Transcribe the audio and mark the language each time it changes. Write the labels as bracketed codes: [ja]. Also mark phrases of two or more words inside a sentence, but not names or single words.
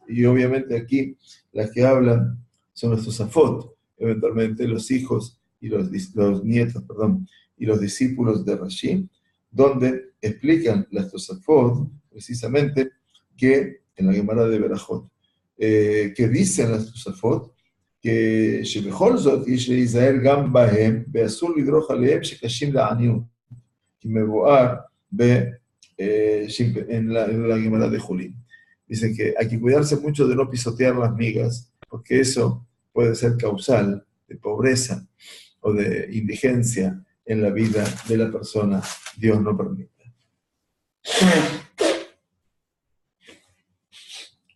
[es] Y obviamente aquí las que hablan son los Tosafot, eventualmente los hijos y los nietos, y los discípulos de Rashi, donde explican las Tosafot precisamente que en la Gemara de Berajot, que dicen las Tosafot que [he] שבכל זאת יש להיזהר גם בהם ואסור לדרוך עליהם שקשים לעניות, כי מבואר [es] en la Gemara de Julín. Dicen que hay que cuidarse mucho de no pisotear las migas, porque eso puede ser causal de pobreza o de indigencia en la vida de la persona, Dios no permita.